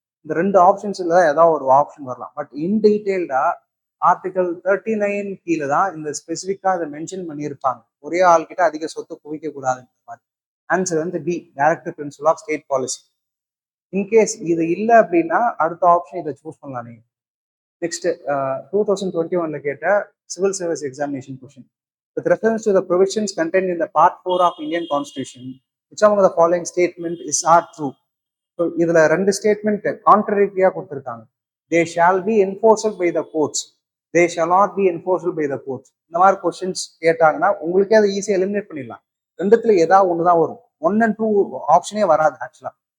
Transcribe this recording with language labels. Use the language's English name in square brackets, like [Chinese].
[Tamil] இந்த 2 ஆப்ஷன்ஸ்ல தான் ஏதாவது ஒரு ஆப்ஷன் வரலாம். பட் இன் டீடைல்டா ஆர்டிகல் 39 கீழே தான் இந்த ஸ்பெசிஃபிக்கா அதை மென்ஷன் பண்ணியிருப்பாங்க. ஒரே ஆள் கிட்ட அதிக சொத்து குவிக்க கூடாதுன்ற மாதிரி. ஆன்சர் வந்து D, director principal of state policy. In case இது இல்லை அப்படின்னா அடுத்த ஆப்ஷன் இதை சூஸ் பண்ணலாம் நீங்க. நெக்ஸ்ட் 2021ல கேட்ட civil service examination question. [English] With reference to the provisions contained in the Part 4 of Indian Constitution, which among the following statement is are true? So [Tamil] இதுல ரெண்டு ஸ்டேட்மெண்ட் கான்ட்ரடிக்டியா கொடுத்துருக்காங்க. [English] They shall be enforced by the courts, they shall not be enforced by the courts. [Tamil] இந்த மாதிரி questions கேட்டாங்கன்னா உங்களுக்கே அதை ஈஸியாக eliminate பண்ணிடலாம். ரெண்டுத்துல ஏதாவது ஒன்று தான் வரும், 1 and 2 ஆப்ஷனே வராது ஆக்சுவலா.